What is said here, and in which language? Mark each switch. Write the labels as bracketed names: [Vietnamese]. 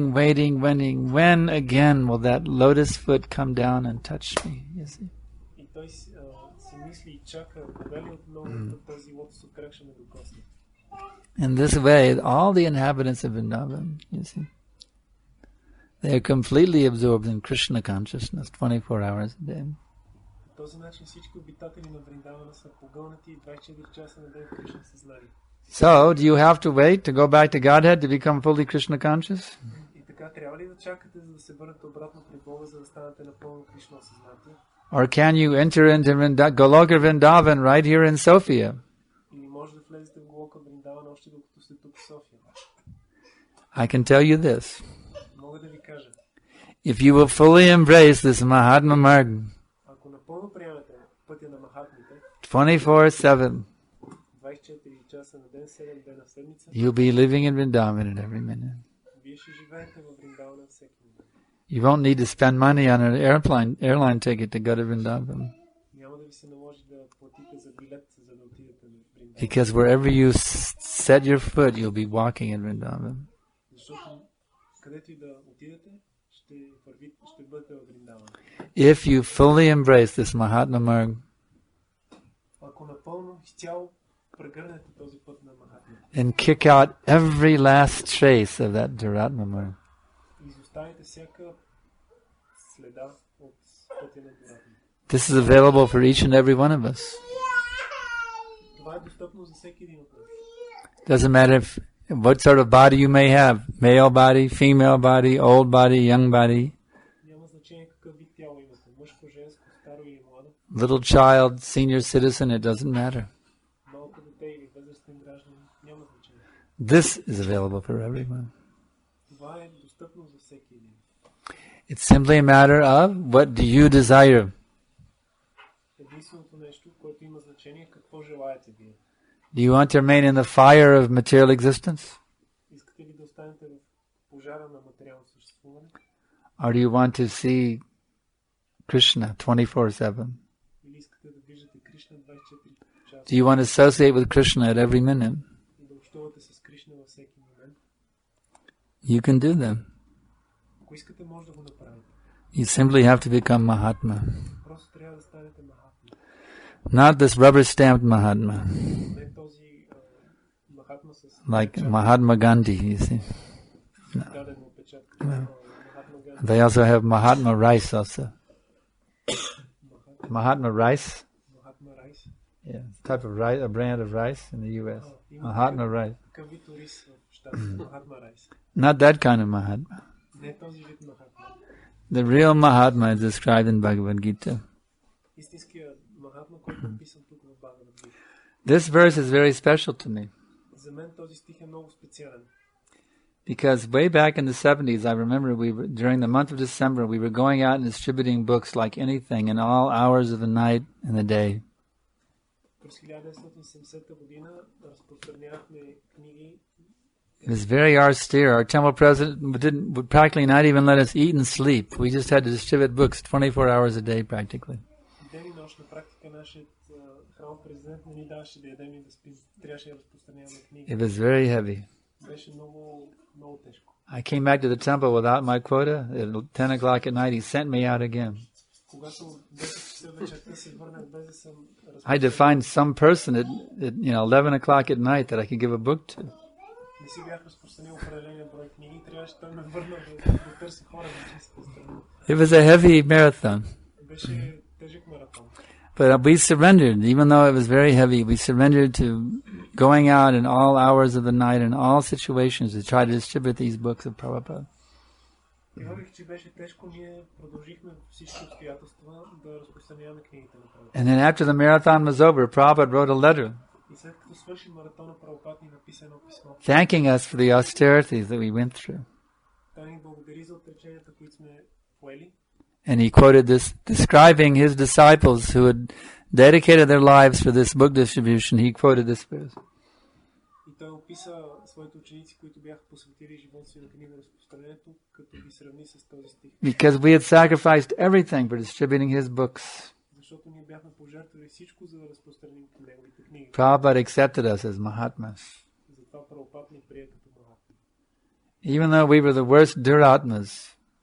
[English] When again will that lotus foot come down and touch me? You see? [Bulgarian] И той си мисли и чака, кога ли отново този лотосов крак ще ме докосне. [English] In this way, all the inhabitants of Vrindavan, you see, they are completely absorbed in Krishna consciousness 24 hours a day. [Bulgarian] По този начин всички обитатели на Вриндавана са погълнати 24 часа на ден в Кришна съзнание. [English] So, do you have to wait to go back to Godhead to become fully Krishna conscious? [Bulgarian] И така, трябва ли да чакате, за да се върнете обратно при Бога, за да станете напълно Кришна осъзнати? [English] Or can you enter into Goloka Vrindavan right here in Sofia? [Bulgarian] Или може да влезете в Голока Вриндавана още докато сте тук в София? [English] I can tell you this. [Bulgarian] Мога да ви кажа. [English] If you will fully embrace this Mahatma Marg, [Bulgarian] Ако напълно приемете пътя на Махатмите, [English] 24/7, [Bulgarian] 24 часа на ден, 7 дена в седмица, [English] you'll be living in Vrindavan at every minute. [Bulgarian] вие ще живеете в Вриндавана всеки момент. [English] You won't need to spend money on an airline ticket to go to Vrindavan. [Bulgarian] Няма да ви се наложи да платите за билет, за да отидете в Вриндаван. [English] Because wherever you set your foot, you'll be walking in Vrindavan. [Bulgarian] Защото където и да отидете, ще бъдете в Вриндаван. [English] If you fully embrace this Mahatma Marg, [Bulgarian] Ако напълно, изцяло прегърнете този път на Махатма, [English] and kick out every last trace of that duratma marg, [Bulgarian] изоставите всяка следа от пътя на дуратма. [English] this is available for each and every one of us. [Bulgarian] Това е достъпно за всеки един от нас. [English] Doesn't matter what sort of body you may have, male body, female body, old body, young body, [Bulgarian] Няма значение какъв вид тяло имате. Мъжко, женско, старо или младо. [English] little child, senior citizen, it doesn't matter. [Bulgarian] Малко дете или възрастен гражданин. Няма значение. [English] This is available for everyone. [Bulgarian] Това е достъпно за всеки един. [English] It's simply a matter of what do you desire. [Bulgarian] Единственото нещо, което има значение, какво желаете вие. [English] Do you want to remain in the fire of material existence? [Bulgarian] Искате ли да останете в пожара на материално съществуване? [English] Or do you want to see Krishna 24/7? [Bulgarian] Или искате да виждате Кришна 24 часа? [English] Do you want to associate with Krishna at every minute? [Bulgarian] И да общувате с Кришна във всеки момент? [English] You can do them. [Bulgarian] Ако искате, може да го направите. [English] You simply have to become Mahatma. [Bulgarian] Просто трябва да станете Махатма. [English] Not this rubber stamped Mahatma, [Bulgarian] Не този Махатма с [English] like Mahatma Gandhi, you see. [Bulgarian] дадена опечатка. Махатма Ганди. [English] They also have Mahatma rice also. Mahatma rice? [Bulgarian] Махатма Райс. [English] Yeah, type of rice, a brand of rice in the US. Mahatma rice. [Bulgarian] Такъв вид ориз в щатите. Махатма Райс. [English] Not that kind of Mahatma. [Bulgarian] Не този вид Махатма. [English] The real Mahatma is described in Bhagavad Gita. [Bulgarian] Истинският Махатма, който е описан тук в Бхагавад-гита. [English] This verse is very special to me [Bulgarian] За мен този стих е много специален. [English] because way back in the 70s, I remember during the month of December, we were going out and distributing books like anything in all hours of the night and the day. [Bulgarian] през 1970 година разпространявахме книги. [English] It was very austere. Our temple president would practically not even let us eat and sleep. We just had to distribute books 24 hours a day practically. [Bulgarian] Ден и нощ на практика нашият храм президент не ни даваше да ядем и да спим. Трябваше да разпространяваме книги. [English] It was very heavy. [Bulgarian] Беше много тежко. [English] I came back to the temple without my quota. At 10 o'clock at night, he sent me out again. [Bulgarian] Когато 10 часа вечерта се върнах без да съм [English] I had to find some person at 11 o'clock at night that I could give a book to. [Bulgarian] Не си бях разпространил определения брой книги, трябваше той ме върна да търси хора да се разпространят. [English] It was a heavy marathon. [Bulgarian] Беше тежък маратон. [English] But we surrendered, even though it was very heavy, we surrendered to going out in all hours of the night in all situations to try to distribute these books of Prabhupada. [Bulgarian] И въпреки че беше тежко, ние продължихме всички обстоятелства да разпространяваме книгите на Прабхупада. [English] And then after the marathon was over, Prabhupada wrote a letter [Bulgarian] И след като свърши маратона, Прабхупада ни написа едно писмо. [English] thanking us for the austerities that we went through. [Bulgarian] Той ни благодари за отреченията, които сме поели. [English] And he quoted this, describing his disciples who had dedicated their lives for this book distribution. He quoted this verse. [Bulgarian] И той описа своите ученици, които бяха посветили живота си на книга разпространението, като ги сравни с този стих. [English] Because we had sacrificed everything for distributing his books. [Bulgarian] Защото ние бяхме пожертвали всичко, за да разпространим неговите книги. [English] Prabhupada accepted us as Mahatmas. [Bulgarian] Затова Прабхупада ни прие като Махатма. [English] Even though we were the worst duratmas,